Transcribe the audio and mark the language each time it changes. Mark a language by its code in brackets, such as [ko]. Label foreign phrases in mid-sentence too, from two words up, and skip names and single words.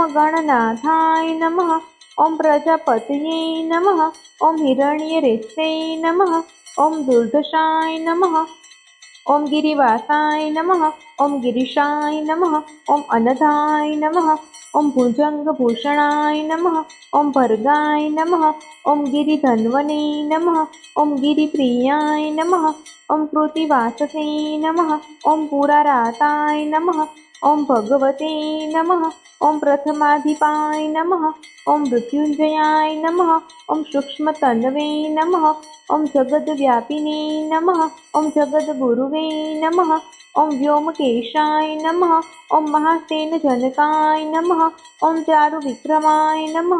[sa] ગણનાથાય નમઃ, ઓમ પ્રજાપતયે નમઃ, ઓમ હિરણ્યરેશે નમઃ, ઓમ દુર્ધશાય નમઃ, ઓમ ગિરિવાસાય નમઃ, ઓમ ગિરીશાય નમઃ, ઓમ અનધાય નમઃ, ઓમ ભુજંગભૂષણાય નમઃ, ઓમ ભર્ગાય નમઃ, ઓમ ગિરિધન્વને નમઃ, ઓમ ગિરિપ્રિયાય નમઃ, ઓમ કૃતિવાસસે નમઃ, ઓમ પુરારાતાય નમઃ, ओम भगवते नमः। ओम प्रथमाधिपाय नमः। ओम मृत्युंजयाय नमः। ओम सूक्ष्मतन्वे नमः। ओम जगद्व्यापिने नमः। ओम जगद्गुरुवे नमः। ओम व्योमकेशाय नमः। ओम महासेनजनकाय नमः। ओम चारुविक्रमाय नमः।